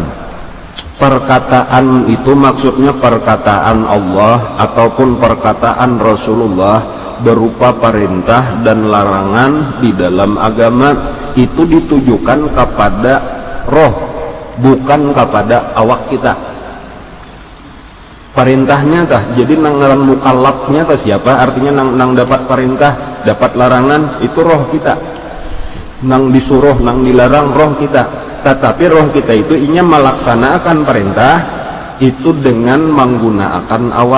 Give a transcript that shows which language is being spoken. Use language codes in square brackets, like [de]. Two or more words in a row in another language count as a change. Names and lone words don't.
[id] Perkataan itu maksudnya perkataan Allah ataupun perkataan Rasulullah berupa perintah dan larangan di dalam agama, itu ditujukan kepada roh, bukan kepada awak kita. [bjn] Perintahnya tah, jadi nang ngaran mukallafnya tah siapa? Artinya nang dapat perintah, dapat larangan itu roh kita. Nang disuruh, nang dilarang roh kita. Tetapi roh kita itu inya melaksanakan perintah itu dengan menggunakan awak.